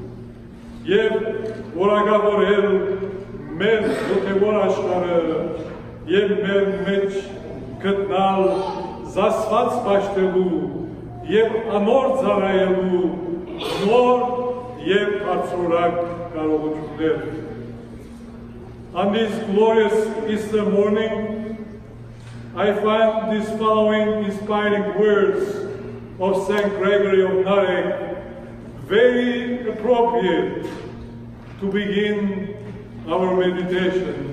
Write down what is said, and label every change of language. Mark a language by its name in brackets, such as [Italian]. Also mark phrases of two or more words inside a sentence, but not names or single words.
[Armenian] և որակավորել մեր հոգևոր աշխարհը և մեր մեջ գտնալ զասված պաշտելու և անոր ծառայելու նոր և բարձրորակ կարողություններ։ [English] On this glorious Easter morning, I find these following inspiring words of Saint Gregory of Narek very appropriate to begin our meditation.